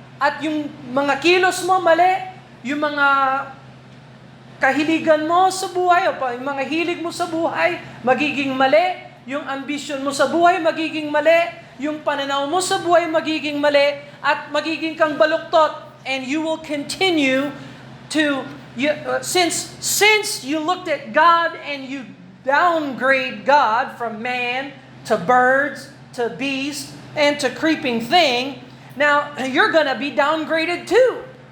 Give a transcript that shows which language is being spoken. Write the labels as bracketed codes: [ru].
[tl] At yung mga kilos mo mali, yung mga kahiligan mo sa buhay, o yung mga hilig mo sa buhay, magiging mali. Yung ambition mo sa buhay, magiging mali. Yung pananaw mo sa buhay, magiging mali. At magiging kang baluktot. [en] And you will continue to, since you looked at God and you downgrade God from man to birds to beast and to creeping thing, now you're going to be downgraded too.